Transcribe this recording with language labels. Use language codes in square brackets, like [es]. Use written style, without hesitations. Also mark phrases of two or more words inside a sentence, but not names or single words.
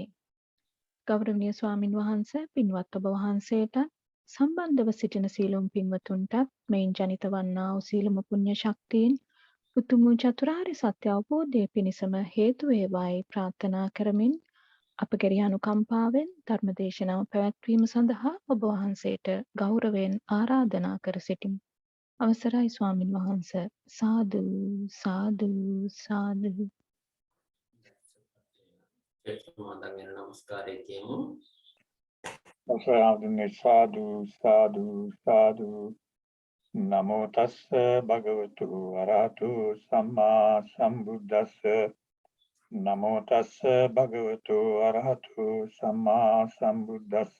[si] ගෞරවනීය ස්වාමින් වහන්සේ පින්වත් ඔබ වහන්සේට සම්බන්ධව සිටින සීලොම් පින්වතුන්ට මෙයින් ජනිත වන්නා වූ සීලම පුණ්‍ය ශක්තියින් උතුම් වූ චතුරාර්ය සත්‍ය අවබෝධය පිණිසම හේතු වේවායි ප්‍රාර්ථනා කරමින් අප කෙරෙහි අනුකම්පාවෙන් ධර්ම දේශනාව පැවැත්වීම සඳහා ඔබ වහන්සේට ගෞරවයෙන් ආරාධනා කර සිටිමි. අවසරයි ස්වාමින් වහන්සේ. සාදු සාදු සාදු. නමස්කාරය කියමු. සාදු සාදු සාදු. [pi] නමෝ තස්ස භගවතු අරහතු සම්මා සම්බුද්දස්ස. නමෝ තස්ස භගවතු අරහතු සම්මා සම්බුද්දස්ස.